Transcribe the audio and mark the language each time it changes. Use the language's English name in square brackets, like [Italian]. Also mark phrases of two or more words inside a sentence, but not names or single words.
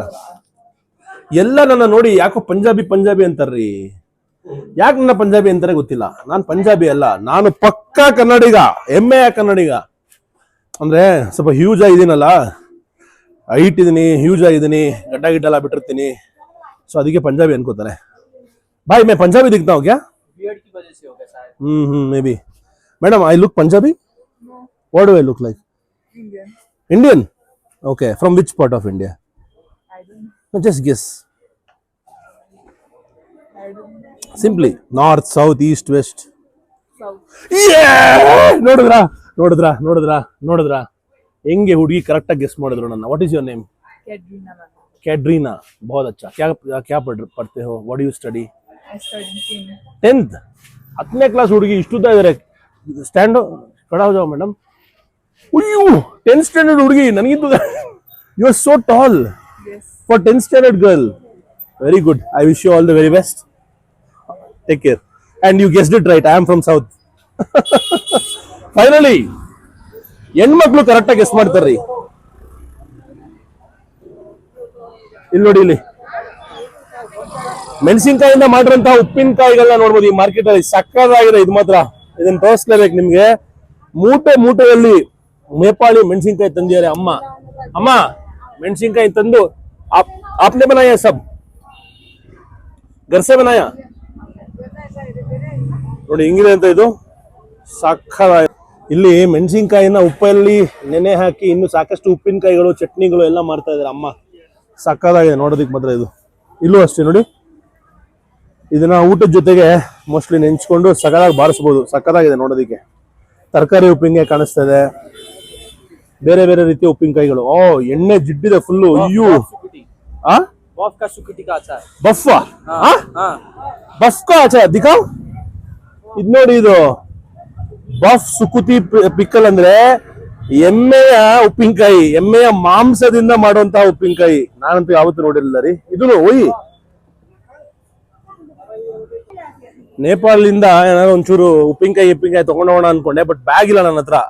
[Kannada] ಎಲ್ಲ ನನ್ನ ನೋಡಿ ಯಾಕೋ ಪಂಜಾಬಿ ಅಂತಾರ್ರಿ. ಯಾಕೆ ನನ್ನ ಪಂಜಾಬಿ ಅಂತಾರೆ ಗೊತ್ತಿಲ್ಲ. ನಾನು ಪಂಜಾಬಿ ಅಲ್ಲ, ನಾನು ಪಕ್ಕಾ ಕನ್ನಡಿಗ, ಹೆಮ್ಮೆಯ ಕನ್ನಡಿಗ. ಅಂದ್ರೆ ಸ್ವಲ್ಪ ಹ್ಯೂಜ್ ಆಗಿದ್ದೀನಲ್ಲ, ಹೈಟ್ ಇದೀನಿ, ಹ್ಯೂಜ್ ಆಗಿದ್ದೀನಿ, ಗಡ್ಡ ಎಲ್ಲ ಬಿಟ್ಟಿರ್ತೀನಿ, ಸೊ ಅದಕ್ಕೆ ಪಂಜಾಬಿ ಅನ್ಕೋತಾರೆ. [Hindi] भाई मैं पंजाबी दिखता हूँ क्या? बियर्ड की वजह से होगा शायद. [English] Maybe. Madam I look Punjabi? No. What do I look like? Indian. Indian? Okay. From which part of India? I don't know. No, just guess. I don't know. Simply north, south, east, west. South. Yeah! [Kannada] ನೋಡಿದ್ರಾ ಹೆಂಗೆ ಹುಡುಗಿ ಕರೆಕ್ಟ್ ಆಗಿ ಗೆಸ್ ಮಾಡಿದ್ರು ನನ್ನ. [English] What is your name? Katrina Manu. [Hindi] कैटरीना. बहुत अच्छा. क्या पढ़ते हो? [English] What do you study? I studied in 10th. [Kannada] 10ನೇ ಕ್ಲಾಸ್ ಹುಡುಗಿ ಇಷ್ಟುದ್ದ ಇದಾರೆ. ಸ್ಟ್ಯಾಂಡ್ [Hindi] खड़ा हो जाओ [Kannada] ಮೇಡಮ್. ಅಯ್ಯೋ 10th ಸ್ಟ್ಯಾಂಡರ್ಡ್ ಹುಡುಗಿ ನನಗಿಂತ. [English] You are so tall yes. For 10th standard girl. Very good. I wish you all the very best. Take care. And you guessed it right. I am from South. [Kannada] ಫೈನಲಿ ಹೆಣ್ಮಕ್ಳು ಕರೆಕ್ಟ್ ಆಗಿ ಗೆಸ್ ಮಾಡ್ತಾರ್ರಿ. ಇಲ್ಲಿ ನೋಡಿ, ಇಲ್ಲಿ ಮೆಣಸಿನಕಾಯಿಂದ ಮಾಡಿರೋಂತಹ ಉಪ್ಪಿನಕಾಯಿಗಳನ್ನ ನೋಡ್ಬೋದು ಈ ಮಾರ್ಕೆಟ್ ಅಲ್ಲಿ. ಸಕ್ಕತ್ತಾಗಿದೆ ಇದು ಮಾತ್ರ. ಇದನ್ನ ತೋರಿಸ್ಲೇಬೇಕು ನಿಮ್ಗೆ. ಮೂಟೆಯಲ್ಲಿ ನೇಪಾಳಿ ಮೆಣಸಿನಕಾಯಿ ತಂದಿದ್ದಾರೆ ಅಮ್ಮ ಮೆಣಸಿನಕಾಯಿ ತಂದು [Hindi] आपने बनाया सब घर से बनाया? [Kannada] ನೋಡಿ ಹಿಂಗಿದೆ ಅಂತ ಇದು. ಸಕ್ಕತ್ತಾಗಿದೆ. ಇಲ್ಲಿ ಮೆಣಸಿನಕಾಯಿನ ಉಪ್ಪಲ್ಲಿ ನೆನೆ ಹಾಕಿ ಇನ್ನು ಸಾಕಷ್ಟು ಉಪ್ಪಿನಕಾಯಿಗಳು, ಚಟ್ನಿಗಳು ಎಲ್ಲ ಮಾಡ್ತಾ ಇದ್ದಾರೆ ಅಮ್ಮ. ಸಕ್ಕತ್ತಾಗಿದೆ ನೋಡೋದಕ್ಕೆ ಮಾತ್ರ ಇದು. ಇಲ್ಲೂ ಅಷ್ಟೇ ನೋಡಿ, ಇದನ್ನ ಊಟದ ಜೊತೆಗೆ ಮೋಸ್ಟ್ಲಿ ನೆಂಚ್ಕೊಂಡು ಸಕ್ಕತ್ತಾಗಿ ಬಾರಿಸ್ಬೋದು. ಸಕ್ಕತ್ತಾಗಿದೆ ನೋಡೋದಕ್ಕೆ. ತರಕಾರಿ ಉಪ್ಪಿನಕಾಯಿ ಕಾಣಿಸ್ತಾ ಇದೆ, ಬೇರೆ ಬೇರೆ ರೀತಿಯ ಉಪ್ಪಿನಕಾಯಿಗಳು. ಓ ಎಣ್ಣೆ ಜಿಡ್ಡಿದೆ ಫುಲ್ಲು. ಅಯ್ಯೋ [Hindi] बफ का सुकुटी का अचार. [Kannada] ಬಫ್ಫಾ? [Hindi] हाँ. बफ का अचार दिखाओ. [Kannada] ಇದು ನೋಡಿ, ಇದು ಬಫ್ ಸುಕುತಿ ಪಿಕ್ಕಲ್ ಅಂದ್ರೆ ಎಮ್ಮೆಯ ಉಪ್ಪಿನಕಾಯಿ, ಎಮ್ಮೆಯ ಮಾಂಸದಿಂದ ಮಾಡುವಂತಹ ಉಪ್ಪಿನಕಾಯಿ. ನಾನಂತೂ ಯಾವತ್ತೂ ನೋಡಿರಲಿಲ್ಲ ರೀ ಇದನ್ನು. ಒಯ್ ನೇಪಾಳದಿಂದ ಏನಾದ್ರು ಒಂಚೂರು ಉಪ್ಪಿನಕಾಯಿ ತಗೊಂಡೋಣ ಅನ್ಕೊಂಡೆ, ಬಟ್ ಬ್ಯಾಗ್ ಇಲ್ಲ ನನ್ನ ಹತ್ರ.